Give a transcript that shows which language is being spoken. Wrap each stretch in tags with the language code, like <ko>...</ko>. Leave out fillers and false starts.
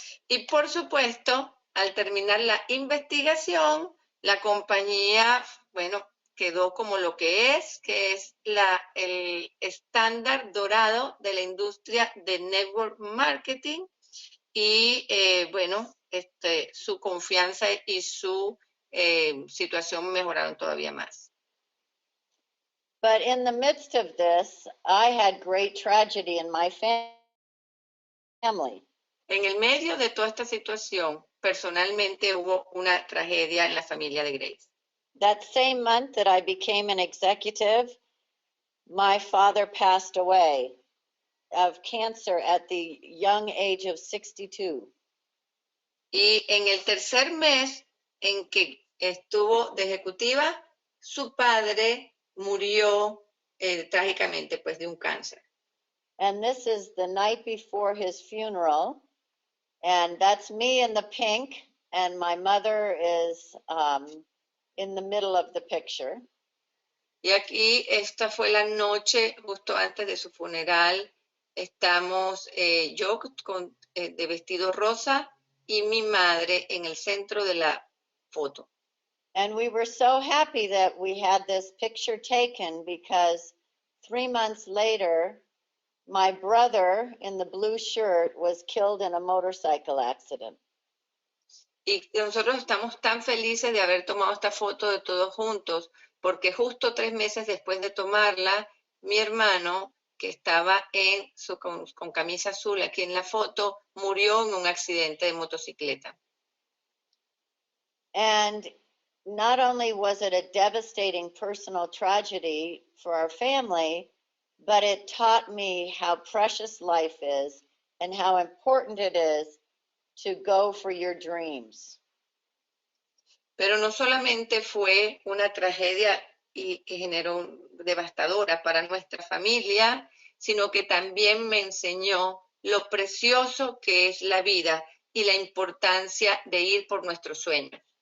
<es>Y por supuesto, al terminar la investigación, la compañía, bueno, quedó como lo que es el estándar dorado de la industria de network marketing y, bueno, su confianza y su situación mejoraron todavía más.</es> <en>But in the midst of this, I had great tragedy in my family.</en> <es>En el medio de toda esta situación, personalmente hubo una tragedia en la familia de Grace.</es> <en>That same month that I became an executive, my father passed away of cancer at the young age of 62.</en> <es>Y en el tercer mes en que estuvo de ejecutiva, su padre murió trágicamente pues de un cáncer.</es> <en>And this is the night before his funeral, and that's me in the pink, and my mother is in the middle of the picture.</en> <es>Y aquí esta fue la noche justo antes de su funeral. Estamos yo de vestido rosa y mi madre en el centro de la foto.</es> <en>And we were so happy that we had this picture taken because 3 months later, my brother in the blue shirt was killed in a motorcycle accident.</en> <es>Y nosotros estamos tan felices de haber tomado esta foto de todos juntos, porque justo 3 meses después de tomarla, mi hermano, que estaba con camisa azul aquí en la foto, murió en un accidente de motocicleta.</es> <en>And not only was it a devastating personal tragedy for our family, but it taught me how precious life is and how important it is to go for your dreams.</en> <es>Pero no solamente fue una tragedia y generó devastadora para nuestra familia, sino que también me enseñó lo precioso que es la vida y la importancia de ir por nuestros sueños.</es>